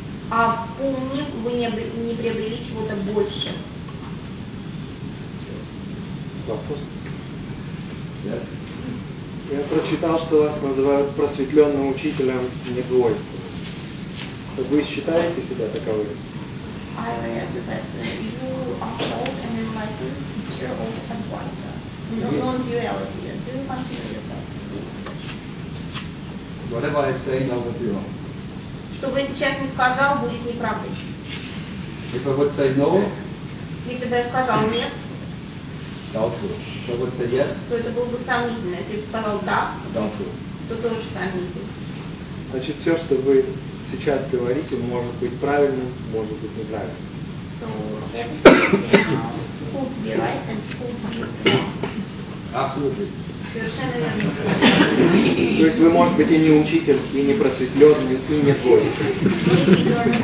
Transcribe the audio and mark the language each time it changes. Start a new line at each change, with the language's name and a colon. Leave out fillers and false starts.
Russian: А вспомнив, вы не приобрели чего-то больше. Вопрос?
English: Yes.
Russian: Я прочитал, что вас называют просветленным учителем недвойственным. Вы считаете себя таковым?
English: I read that you are called an enlightened teacher of Advaita. Non-duality. Do you consider yourself to be? Whatever I say, now would be wrong.
Russian: Что бы я сейчас не сказал, будет неправдой.
English: If I would say no?
Russian: Если бы я сказал нет?
English: Doubtful. So I would say yes.
Russian: То это было бы сомнительно. Если бы сказал да,
English: doubtful.
Russian: То тоже сомнительно. Значит, все, что вы сейчас говорите, может быть правильным, может быть неправильным.
English: So everything could be right and could be wrong. Absolutely.
Russian: Совершенно верно. То есть вы, может быть, и не учитель, и не просветленный, и не двойник.